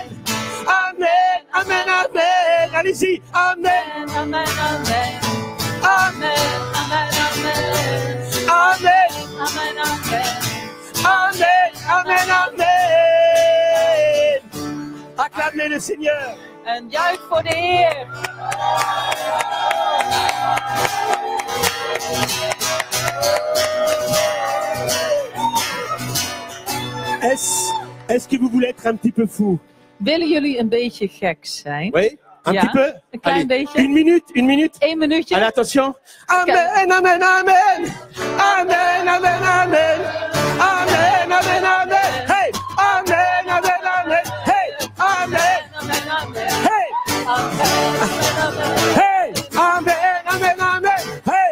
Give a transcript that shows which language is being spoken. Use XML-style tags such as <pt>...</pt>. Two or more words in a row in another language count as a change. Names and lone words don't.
<fr>Amen, amen, amen. Allez-y. Amen. Amen, amen. Amen. Amen, amen. Amen. Amen, amen. Amen. Amen, amen. Acclamez le Seigneur.</fr> <nl>En juich voor de Heer.</nl> <fr>Est-ce que vous voulez être un petit peu fou?</fr> <nl>Willen jullie een beetje gek zijn?</nl> <fr>Oui? Un</fr> <nl>Ja,</nl> <fr>petit peu?</fr> <nl>een klein beetje.</nl> <fr>Une minute, une minute.</fr> <nl>1 minuutje.</nl> <fr>Allez, attention. Amen, amen, amen. Amen, amen, amen. Amen, amen, amen. Hey! Amen, amen, amen. Hey! Amen. Amen, amen. Hey! Hey! Amen, amen, amen. Hey!</fr>